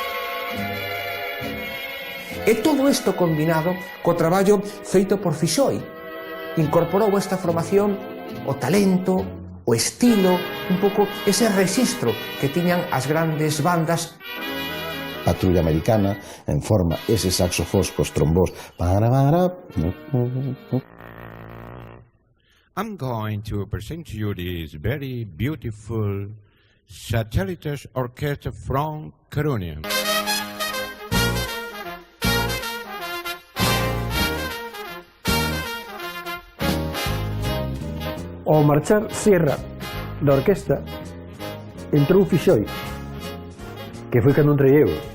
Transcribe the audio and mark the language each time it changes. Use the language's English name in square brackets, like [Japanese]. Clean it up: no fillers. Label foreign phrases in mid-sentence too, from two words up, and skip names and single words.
[Galician] E todo isto combinado co traballo feito por Fixoi. Incorporou esta formación o talento, o estilo, un pouco ese rexistro que tiñan as grandes bandas. Patrulla Americana en forma ese saxofós cos trombós. [English] I'm going to present to you this very beautiful Satélites Orchestra from Coruña. [Galician] Ao marchar Sierra da orquesta, entrou Fixoi, que foi cando entrei eu.